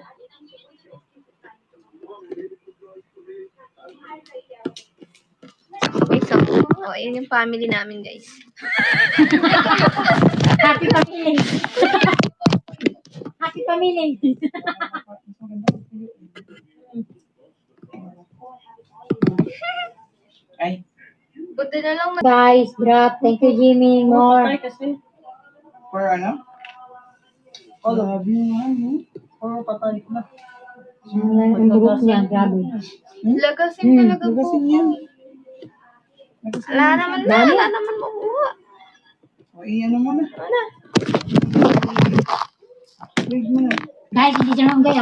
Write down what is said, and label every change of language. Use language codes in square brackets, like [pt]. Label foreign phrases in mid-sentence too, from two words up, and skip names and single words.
[tl] Wait, so, oh, yun yung family namin, guys. [en] Happy family. Happy family. [tl] Ay, Buti na lang Guys, [en] drop. Thank you, Jimmy. More. [tl] Patay kasi. for ano? [en] Love you, man. [tl] Puro patay na. Ang buhok niya, grabe. lagasin talaga po. Magasin yan. Wala naman na, wala naman makuha. O, iyan mo na. Wait mo na. Guys, hindi dyan lang gaya.